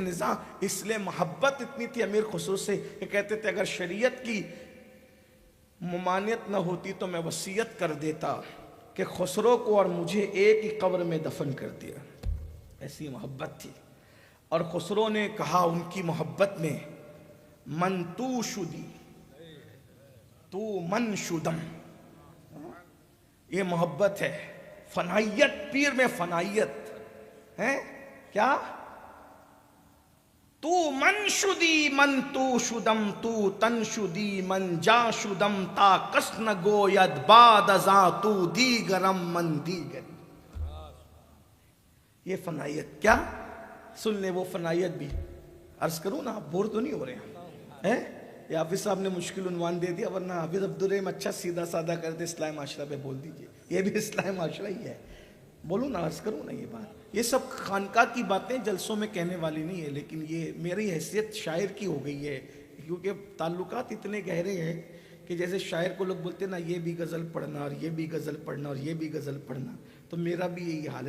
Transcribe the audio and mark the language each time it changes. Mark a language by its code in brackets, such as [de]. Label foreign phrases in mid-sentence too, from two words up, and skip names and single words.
[ur] نظام اس لیے محبت اتنی تھی امیر خسرو سے کہ کہتے تھے اگر شریعت کی ممانعت نہ ہوتی تو میں وصیت کر دیتا کہ خسرو کو اور مجھے ایک ہی قبر میں دفن کر دیا، ایسی محبت تھی۔ اور خسرو نے کہا ان کی محبت میں، [fa] من تو شدی تو من شدم، [ur] یہ محبت ہے، فنائیت، پیر میں فنائیت ہے کیا؟ [fa] تو من شدی من تو شدم، تو تن شدی من جا شدم، تا کس نگوید بعد ازاں تو دیگرم من دیگر. [ur] یہ فنائیت کیا؟ سن لیں وہ فنائیت بھی. عرض کروں نا، آپ بور تو نہیں ہو رہے ہیں؟ یہ حافظ صاحب نے مشکل عنوان دے دیا، ورنہ حافظ عبدالرحیم اچھا سیدھا سادہ کرتے اصلاح معاشرہ پہ بول دیجئے، یہ بھی اصلاح معاشرہ ہی ہے. بولوں نا، عرض کروں نا یہ بات، یہ سب خانقاہ کی باتیں جلسوں میں کہنے والی نہیں ہے، لیکن یہ میری حیثیت شاعر کی ہو گئی ہے، کیونکہ تعلقات اتنے گہرے ہیں کہ جیسے شاعر کو لوگ بولتے ہیں نا، یہ بھی غزل پڑھنا اور یہ بھی غزل پڑھنا اور یہ بھی غزل پڑھنا، تو میرا بھی یہی حال ہے.